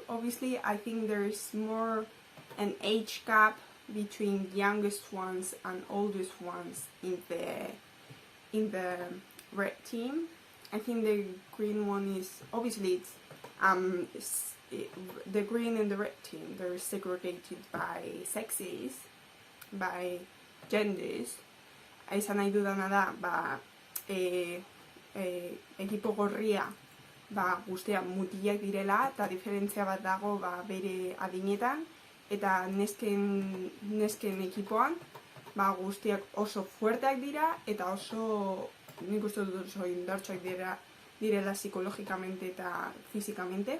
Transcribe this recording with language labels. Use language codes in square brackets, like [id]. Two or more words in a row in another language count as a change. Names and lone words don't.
[en] Obviously, I think there's more an age gap between youngest ones and oldest ones in the red team. I think the green one is, obviously, the green and the red team, they're segregated by sexes, by genders. [eu] Esan nahi dudana da, ekipo gorria guztia mutilak direla, eta diferentzia bat dago bere adinetan, eta nesken ekipoan guztiak oso fuerteak dira, eta oso, nik uste dut oso indartsuak direla psikologikamente eta fizikamente.